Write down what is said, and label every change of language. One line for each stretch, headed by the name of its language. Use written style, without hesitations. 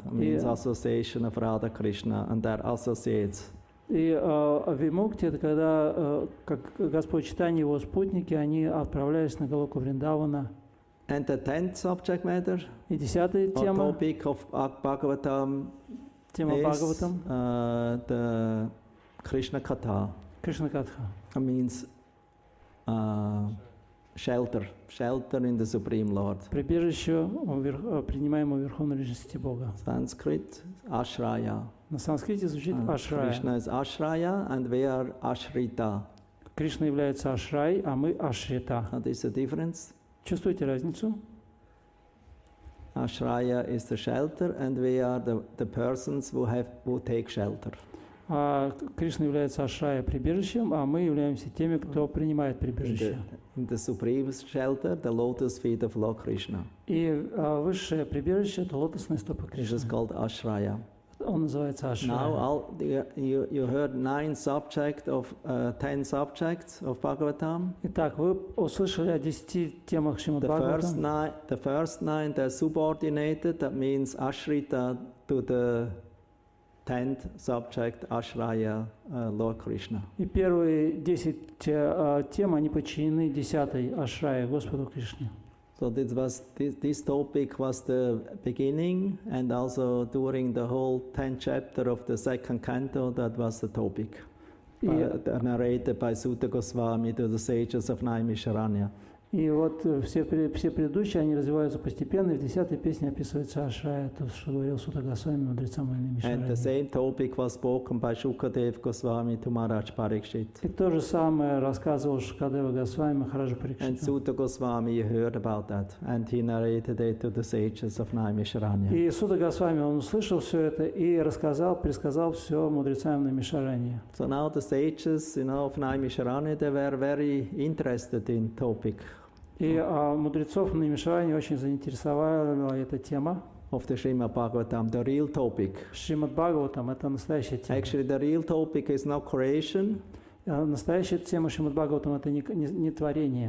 English: It means association of Radha Krishna, and that associates.
Russian: И вимукти — это когда, как Господь Чайтанья и его спутники, они отправлялись на Галоку Вриндавана.
English: And the 10th subject matter,
Russian: И 10-я
English: or
Russian: тема,
English: topic of Bhagavatam,
Russian: тема
English: is
Russian: Бхагаватам,
English: the Krishna Katha.
Russian: Кришна Катха.
English: It means shelter in the Supreme Lord.
Russian: Прибежище, принимаемое Верховной Личности Бога.
English: Sanskrit, Ashraya.
Russian: На санскрите звучит Ашрая.
English: Krishna is Ashraya and we are Ashrita.
Russian: Кришна является Ашрай, а мы Ашрита.
English: What is the difference?
Russian: Чувствуете разницу?
English: Ashraya is the shelter and we are the persons who take shelter.
Russian: Кришна является Ашрая, прибежищем, а мы являемся теми, кто принимает прибежище.
English: In the supreme shelter, the lotus feet of Lord Krishna.
Russian: И высшее прибежище — это лотосные стопы
English: This
Russian: Кришны.
English: is called Ashraya.
Russian: Он называется Ашрая.
English: Now, you heard 9 subjects of 10 subjects of Bhagavatam.
Russian: Итак, вы услышали о 10 темах Шримад
English: The
Russian: Бхагаватам.
English: first 9, they're subordinated. That means Ashrita to the 10th subject, Ashraya, Lord Krishna.
Russian: И первые 10 тем, они подчинены 10-й Ашрае, Господу Кришне.
English: So this topic was the beginning, and also during the whole 10th chapter of the second canto, that was the topic. Narrated by Sutta Goswami to the sages of Naimisharanya.
Russian: И вот все предыдущие, они развиваются постепенно, и в 10-й песне описывается Ашрая, то, что говорил Сутта Госвами, мудрецам
English: And the same topic was spoken by Shukadev Goswami to Maharaj Parikshit.
Russian: И то же самое рассказывал Шукадева Госвами Махараджа
English: And
Russian: Парикшиту.
English: Sutta Goswami, you heard about that, and he narrated it to the sages of Naimisharanya.
Russian: И Сутта Госвами, он услышал все это и пересказал все мудрецам Наймишарани.
English: So now the sages, of Naimisharanya, they were very interested in topic.
Russian: И мудрецов Наймишарани очень заинтересовала эта тема.
English: Of the Srimad Bhagavatam, the real topic.
Russian: Шримад Бхагаватам — это настоящая тема.
English: Actually, the real topic is not creation.
Russian: Настоящая тема Шримад Бхагаватам — это не творение,